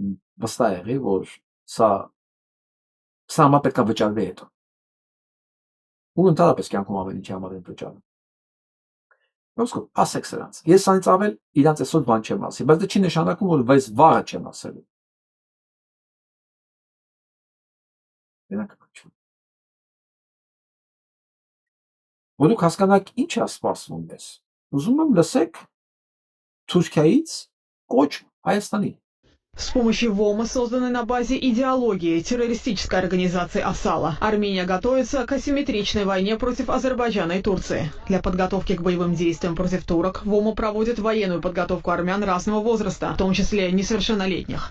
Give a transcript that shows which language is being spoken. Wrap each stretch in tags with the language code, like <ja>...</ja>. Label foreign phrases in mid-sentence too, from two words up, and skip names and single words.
<hy>վստահ եղի, որ սա համա պետք է վճարվի հետո։ Ու ընդհանրապես կյանքում ամեն ինչի համար են վճարում։ Ոսկո, ասեք սրանց։ Ես սրանից ավել իրանց այսօր բան չեմ ասի, բայց դա չի նշանակում, որ վայս վաղը չեմ ասելու։ Որ դուք հասկանաք ինչ է սպասվում մեզ։ Ուզում եմ լսեք Թուրքիայից կոչ Հայաստանի։</hy> <ru>С помощью ВОМа, созданной на базе идеологии террористической организации «Асала», Армения готовится к асимметричной войне против Азербайджана и Турции. Для подготовки к боевым действиям против турок ВОМа проводит военную подготовку армян разного возраста, в том числе несовершеннолетних.</ru>